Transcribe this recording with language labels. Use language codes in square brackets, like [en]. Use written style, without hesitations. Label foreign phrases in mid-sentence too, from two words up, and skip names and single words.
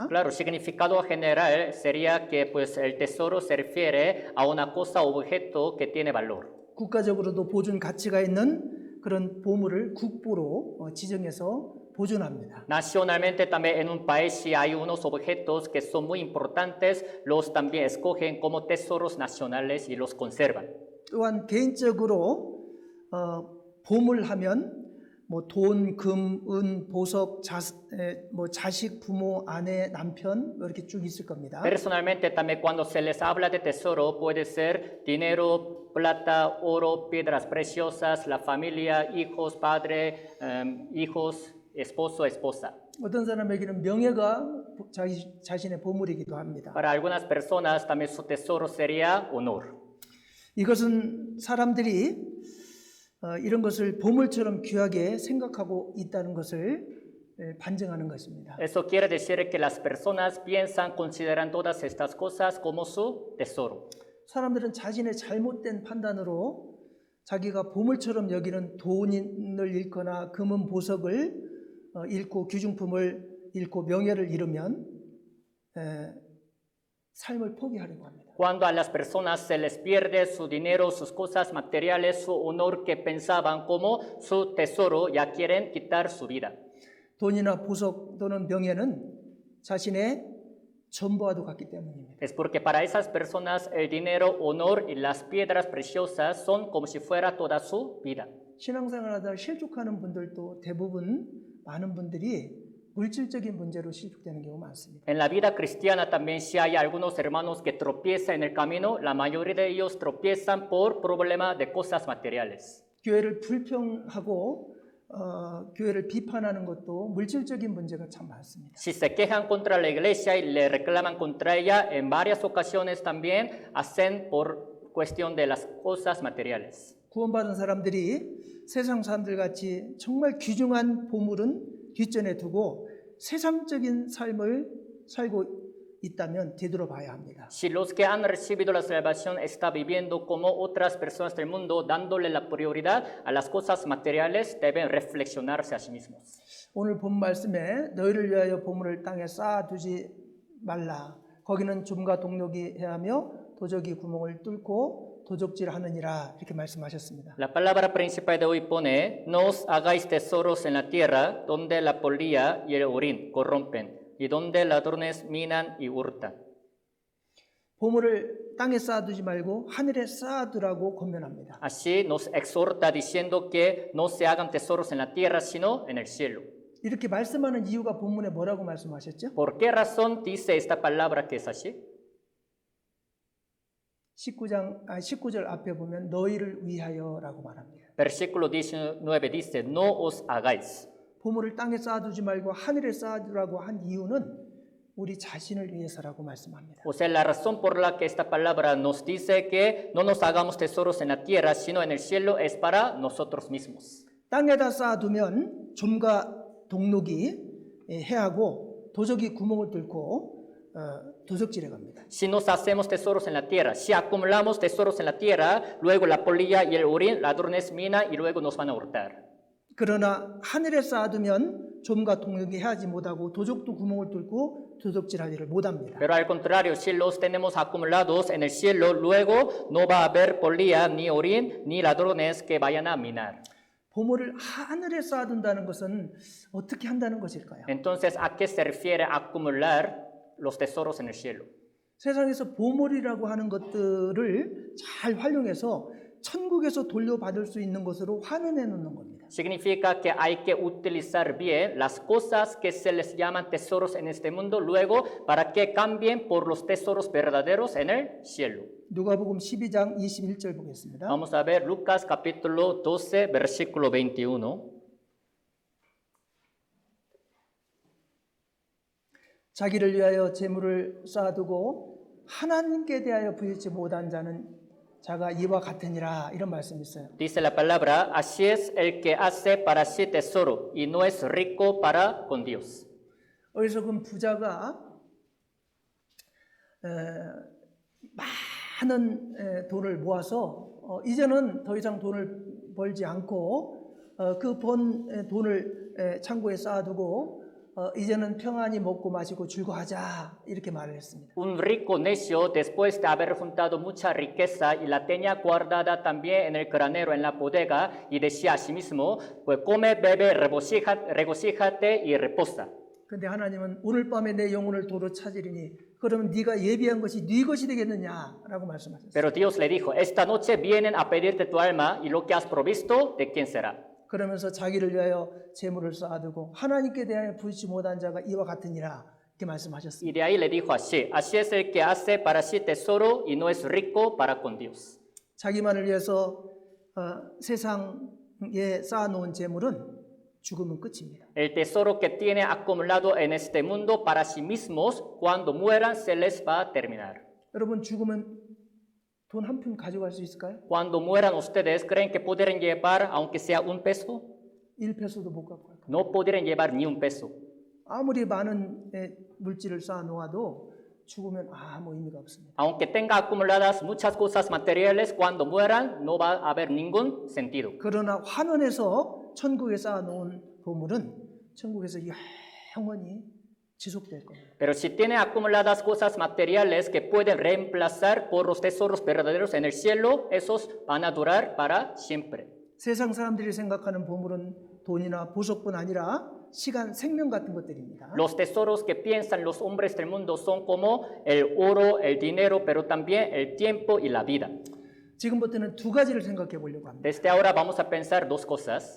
[es] Claro, significado general sería que pues, el tesoro se refiere a una cosa o objeto que tiene valor. [ko] 국가적으로도 보존 가치가 있는 그런 보물을 국보로 지정해서 보존합니다. [es] Nacionalmente también en un país si hay unos objetos que son muy importantes, los también escogen como tesoros nacionales y los conservan. [ko] 또한 개인적으로 보물하면 뭐 돈, 금, 은, 보석, 자식, 부모, 아내, 남편 뭐 이렇게 쭉 있을 겁니다. [es] Personalmente, también cuando se les habla de tesoro, puede ser dinero, plata, oro, piedras preciosas, la familia, hijos, padre, hijos, esposo, esposa. [ko] 어떤 사람에게는 명예가 자신의 보물이기도 합니다. [es] Para algunas personas, también su tesoro sería honor. [ko] 이것은 사람들이 이런 것을 보물처럼 귀하게 생각하고 있다는 것을 반증하는 것입니다. [es] Eso quiere decir que las personas piensan, consideran todas estas cosas como su tesoro. [ko] 사람들은 자신의 잘못된 판단으로 자기가 보물처럼 여기는 돈을 잃거나 금은 보석을 잃고 귀중품을 잃고 명예를 잃으면 삶을 포기하려고 합니다. [es] Cuando a las personas se les pierde su dinero, sus cosas materiales, su honor que pensaban como su tesoro, ya quieren quitar su vida. [ko] 돈이나 보석 또는 명예는 자신의 전부와도 같기 때문입니다. [es] Es porque para esas personas el dinero, honor y las piedras preciosas son como si fuera toda su vida. [ko] 신앙생활하다 실족하는 분들도 대부분 많은 분들이 물질적인 문제로 실족되는 경우가 많습니다. [es] En la vida cristiana también si hay algunos hermanos que tropiezan en el camino, la mayoría de ellos tropiezan por problemas de cosas materiales. [ko] 교회를 불평하고 교회를 비판하는 것도 물질적인 문제가 참 많습니다. [es] Si se quejan contra la iglesia y le reclaman contra ella, en varias ocasiones también hacen por cuestión de las cosas materiales. [ko] 구원받은 사람들이 세상 사람들 같이 정말 귀중한 보물은 뒷전에 두고 세상적인 삶을 살고 있다면 되돌아봐야 합니다. [es] Si los que han recibido la salvación están viviendo como otras personas del mundo, dándole la prioridad a las cosas materiales, deben reflexionarse a sí mismos. [ko] 오늘 본 말씀에 너희를 위하여 보물을 땅에 쌓아두지 말라. 거기는 좀과 동력이 해하며 도적이 구멍을 뚫고 도적질하느니라 이렇게 말씀하셨습니다. [es] La palabra principal de hoy pone, no os hagáis tesoros en la tierra, donde la polilla y el orín corrompen, y donde ladrones minan y hurtan. [ko] 보물을 땅에 쌓아두지 말고 하늘에 쌓아두라고 권면합니다. [es] Así nos exhorta diciendo que no se hagan tesoros en la tierra, sino en el cielo. [ko] 이렇게 말씀하는 이유가 본문에 뭐라고 말씀하셨죠? [es] ¿Por qué razón dice esta palabra que es así? [ko] 19절 앞에 보면 너희를 위하여라고 말합니다. [es] Versículo 19 dice, no os hagáis. [ko] 보물을 땅에 쌓아두지 말고 하늘에 쌓아두라고 한 이유는 우리 자신을 위해서라고 말씀합니다. [es] O sea, la razón por la que esta palabra nos dice que no nos hagamos tesoros en la tierra, sino en el cielo, es para nosotros mismos. [ko] 땅에다 쌓아두면 좀과 동록이 해하고 도적이 구멍을 뚫고 도적질해 갑니다. [es] Si nos hacemos tesoros en la tierra, si acumulamos tesoros en la tierra, luego la polilla y el orín, ladrones minan y luego nos van a hurtar. [ko] 그러나 하늘에 쌓아두면 좀과 동력이 해하지 못하고 도적도 구멍을 뚫고 도적질할 일을 못합니다. [es] Pero al contrario, si los tenemos acumulados en el cielo, luego no va a haber polilla, ni orín, ni ladrones que vayan a minar. [ko] 보물을 하늘에 쌓아둔다는 것은 어떻게 한다는 것일까요? [es] Entonces, ¿a qué se refiere acumular los tesoros en el cielo? [ko] 세상에서 보물이라고 하는 것들을 잘 활용해서 천국에서 돌려받을 수 있는 것으로 환원해 놓는 겁니다. [es] Significa que hay que utilizar bien las cosas que se les llaman tesoros en este mundo, luego para que cambien por los tesoros verdaderos en el cielo. [ko] 누가복음 12장 21절 보겠습니다. [es] Vamos a ver Lucas capítulo 12, versículo 21. [ko] 자기를 위하여 재물을 쌓아두고 하나님께 대하여 부여치 못한 자가 이와 같으니라 이런 말씀이 있어요. [es] Dice la palabra, así es el que hace para sí tesoro y no es rico para con Dios. [ko] 어리석은 부자가 많은 돈을 모아서 이제는 더 이상 돈을 벌지 않고 그 번 돈을 창고에 쌓아두고 이제는 평안히 먹고 마시고 즐거워하자 이렇게 말을 했습니다. [es] Un rico necio, después de haber juntado mucha riqueza y la tenía guardada también en el granero, en la bodega, y decía a sí mismo, pues come, bebe, regocíjate y reposa. [ko] 근데 하나님은 오늘 밤에 내 영혼을 도로 찾으리니 그러면 네가 예비한 것이 네 것이 되겠느냐라고 말씀하셨어요. [es] Pero Dios le dijo, esta noche vienen a pedirte tu alma y lo que has provisto, ¿de quién será? [ko] 그러면서 자기를 위하여 재물을 쌓아두고 하나님께 대하여 부지치 못한 자가 이와 같으니라 이렇게 말씀하셨습니다. [es] Y de ahí le dijo así, así es el que hace para sí tesoro y no es rico para con Dios. [ko] 자기만을 위해서 세상에 쌓아놓은 재물은 죽으면 끝입니다. [es] El tesoro que tiene acumulado en este mundo para sí mismos, cuando mueran se les va a terminar. [ko] 여러분 죽으면 돈 한 푼 가져갈 수 있을까요? [es] Cuando mueran ustedes, ¿creen que podrán llevar aunque sea un peso? [ko] 1페소도 못 갖고 갈까요? [es] No podrán llevar ni un peso. [ko] 아무리 많은 물질을 쌓아놓아도 죽으면 아무 의미가 없습니다. [es] Aunque tenga acumuladas muchas cosas materiales, cuando mueran no va a haber ningún sentido. [ko] 그러나 환원해서 천국에 쌓아놓은 보물은 천국에서 영원히 지속될 겁니다. [es] Pero si tiene acumuladas cosas materiales que pueden reemplazar por los tesoros verdaderos en el cielo, esos van a durar para siempre. [ko] 세상 사람들이 생각하는 보물은 돈이나 보석뿐 아니라 시간, 생명 같은 것들입니다. [es] Los tesoros que piensan los hombres del mundo son como el oro, el dinero, pero también el tiempo y la vida. [ko] 지금부터는 두 가지를 생각해 보려고 합니다. [es] Desde ahora vamos a pensar dos cosas.